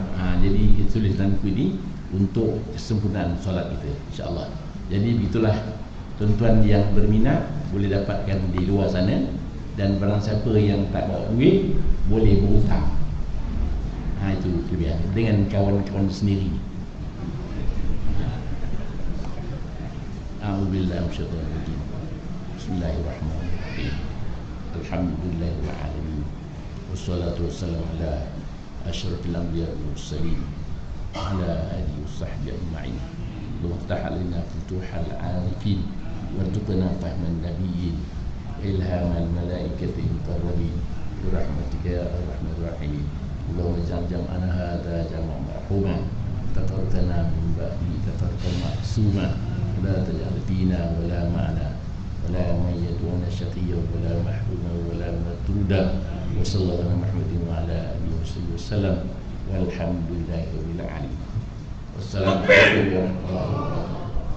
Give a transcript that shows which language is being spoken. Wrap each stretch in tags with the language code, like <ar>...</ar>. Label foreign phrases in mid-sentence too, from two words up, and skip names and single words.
<ms>Jadi kita tulis dalam buku ini untuk kesempurnaan solat kita, insya-Allah. Jadi begitulah tuan-tuan yang berminat boleh dapatkan di luar sana, dan barang siapa yang tak bawa duit boleh berhutang. Itu kelebihan dengan kawan-kawan sendiri.</ms> <ar>أعوذ بالله من الشيطان الرجيم. بسم الله الرحمن الرحيم. الحمد لله العالمين. والصلاة والسلام على أشرف الأنبياء والمرسلين على آله وصحبه أجمعين. وافتح علينا فتوح العارفين وارزقنا فهم النبيين إلهام الملائكة مقربين برحمتك يا أرحم الراحمين. اللهم اجعل جمعنا هذا جمعا مرحوما تفرقنا من بعد تفرقا معصوما لا تجعل فينا ولا معنا ولا ميت شقيا ولا محروما ولا مطرودا وصلى الله على محمد وعلى آله وسلم والحمد لله رب العالمين. والسلام عليكم ورحمة الله وبركاته.</ar>